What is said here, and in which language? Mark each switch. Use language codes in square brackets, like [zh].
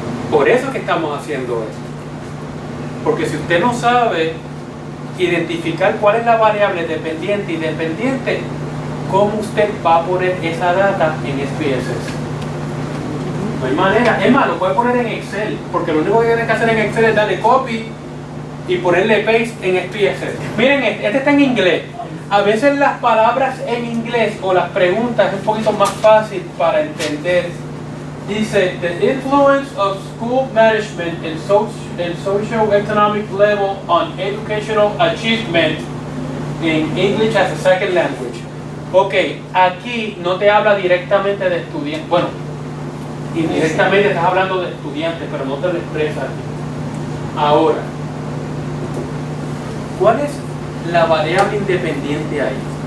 [es] Por eso es que estamos haciendo esto. Porque si usted no sabe identificar cuál es la variable dependiente y dependiente, ¿cómo usted va a poner esa data en SPSS? No hay manera. Es más, lo puede poner en Excel, porque lo único que tiene que hacer en Excel es darle copy y ponerle paste en SPSS. Miren, este está en inglés. A veces las palabras en inglés o las preguntas es un poquito más fácil para entender. Dice, [en] the influence of school management and socio-economic level on educational achievement in English as a second language. [es] Ok, aquí no te habla directamente de estudiantes. Bueno, indirectamente estás hablando de estudiantes, pero no te lo expresa aquí. Ahora, ¿cuál es la variable independiente ahí?